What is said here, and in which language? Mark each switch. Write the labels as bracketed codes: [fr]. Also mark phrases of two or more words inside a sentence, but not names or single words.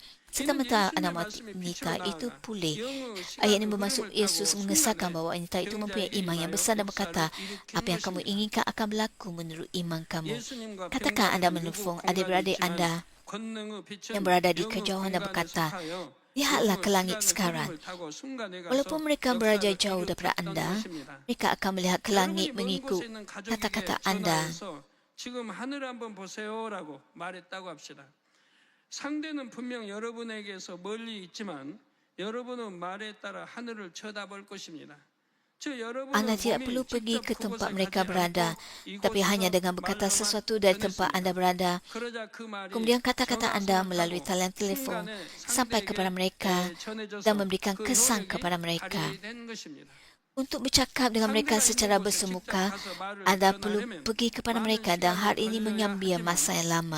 [ms] Serta-merta anak wanita itu pulih. Ayat ini bermaksud Yesus mengesahkan bahawa wanita itu mempunyai iman yang besar dan berkata, apa yang kamu inginkan akan berlaku menurut iman kamu. Katakan anda menelpon adik-beradik anda yang berada di kejauhan dan berkata, lihatlah ke langit sekarang. Walaupun mereka berada jauh daripada anda, mereka akan melihat ke langit mengikut kata-kata anda. [ko] 지금 하늘 한번 보세요라고 말했다고 합시다. 상대는 분명 여러분에게서 멀리 있지만 여러분은 말에 따라 하늘을 쳐다볼 것입니다. [ms] Anda tidak perlu pergi ke tempat mereka berada, tapi hanya dengan berkata sesuatu dari tempat anda berada. Kemudian kata-kata anda melalui talian telefon sampai kepada mereka dan memberikan kesan kepada mereka. Untuk bercakap dengan mereka secara bersemuka, anda perlu pergi kepada mereka dan hal ini mengambil masa yang lama.